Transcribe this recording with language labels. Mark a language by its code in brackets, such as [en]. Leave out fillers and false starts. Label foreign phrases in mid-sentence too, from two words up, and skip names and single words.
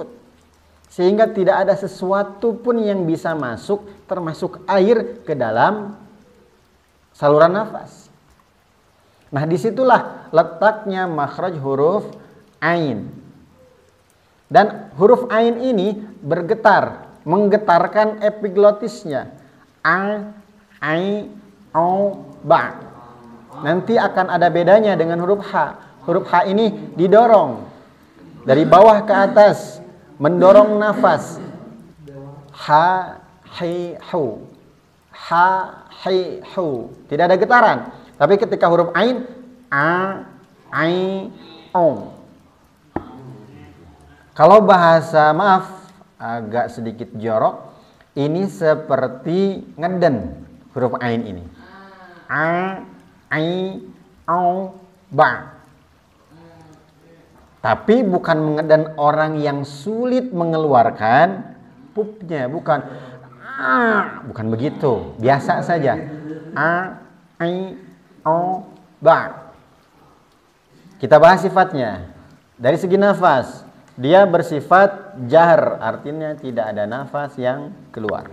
[id] Sehingga tidak ada sesuatu pun yang bisa masuk, termasuk air, ke dalam saluran nafas. Nah, disitulah letaknya makhraj huruf ain. Dan huruf ain ini bergetar, menggetarkan epiglotisnya. A, ai, o, ba. Nanti akan ada bedanya dengan huruf ha. Huruf ha ini didorong dari bawah ke atas, mendorong nafas. Ha, hi, hu. Ha, hi, hu. Tidak ada getaran. Tapi ketika huruf ain, a, ai, o. Kalau bahasa maaf agak sedikit jorok, ini seperti ngeden huruf ain ini. A, ai, o, ba. Tapi bukan dan orang yang sulit mengeluarkan pupnya, bukan. Bukan begitu. Biasa saja. A, I, O, ba. Kita bahas sifatnya. Dari segi nafas, dia bersifat jahr, artinya tidak ada nafas yang keluar.